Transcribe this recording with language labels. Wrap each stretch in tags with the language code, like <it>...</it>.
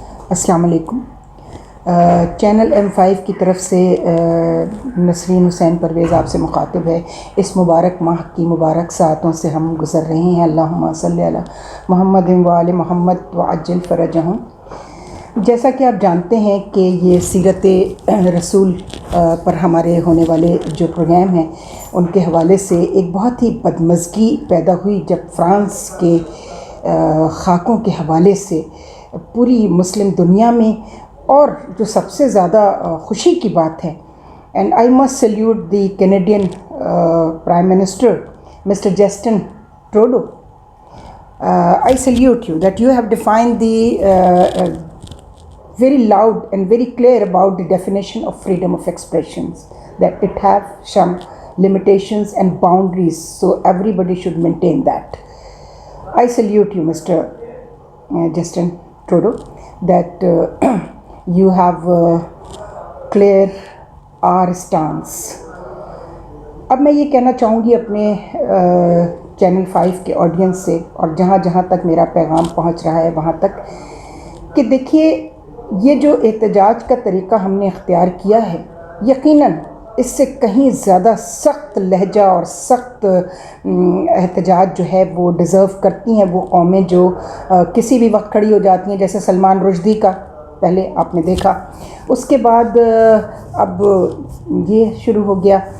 <ur>السلام علیکم۔ Channel M5 کی طرف سے نسرین حسین پرویز آپ سے مخاطب ہے۔ اس مبارک ماہ کی مبارک ساعتوں سے ہم گزر رہے ہیں۔</ur> <ar>اللہم صلی علی محمد و آل محمد وعجل فرجہم۔</ar> <ur>جیسا کہ آپ جانتے ہیں کہ یہ سیرت رسول پر ہمارے ہونے والے جو پروگرام ہیں ان کے حوالے سے ایک بہت ہی بدمزگی پیدا ہوئی جب فرانس کے خاکوں کے حوالے سے پوری مسلم دنیا میں، اور جو سب سے زیادہ خوشی کی بات ہے،</ur> <en>And I must salute the Canadian prime minister mister Justin Trudeau. I salute you that you have defined the very loud and very clear about the definition of freedom of expressions, that it have some limitations and boundaries, so everybody should maintain that. I salute you, Mr. Justin Trudeau, that you have clear our stance.</en> <ur>اب میں یہ کہنا چاہوں گی اپنے channel 5 کے audience سے، اور جہاں جہاں تک میرا پیغام پہنچ رہا ہے وہاں تک، کہ دیکھیے یہ جو احتجاج کا طریقہ ہم نے اختیار کیا ہے، یقیناً اس سے کہیں زیادہ سخت لہجہ اور سخت احتجاج جو ہے وہ ڈیزرو کرتی ہیں وہ قومیں جو کسی بھی وقت کھڑی ہو جاتی ہیں، جیسے سلمان رشدی کا پہلے آپ نے دیکھا، اس کے بعد اب یہ شروع ہو گیا.</ur>